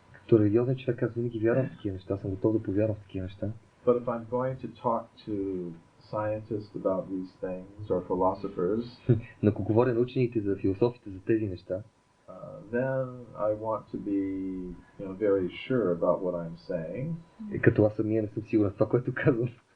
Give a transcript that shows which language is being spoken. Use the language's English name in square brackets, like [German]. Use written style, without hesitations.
[Bulgarian] Като религиозен човек, аз винаги вярвам в такива неща, съм готов да повярвам в такива неща. [English] But if I'm going to talk to scientists about these things or philosophers, [Bulgarian] но ако говоря на учените за философите за тези неща, [English] then I want to be, very sure about what I'm saying. [Bulgarian] Като аз самия не съм сигурен в това, което казвам.